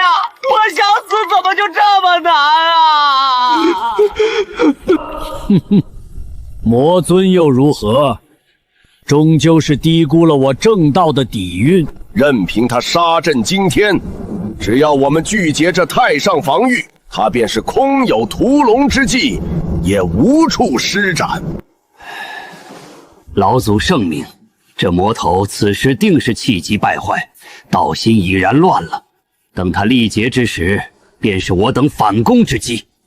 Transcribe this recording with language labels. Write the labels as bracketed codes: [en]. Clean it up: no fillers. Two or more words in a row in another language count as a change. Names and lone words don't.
[zh] 我想死怎么就这么难啊！魔尊又如何？终究是低估了我正道的底蕴。任凭他杀阵惊天，只要我們拒絕這太上防禦，他便是空有屠龍之計，也無處施展。老祖聖明，這魔頭此時定是氣急敗壞，道心已然亂了。等他力竭之時，便是我等反攻之機。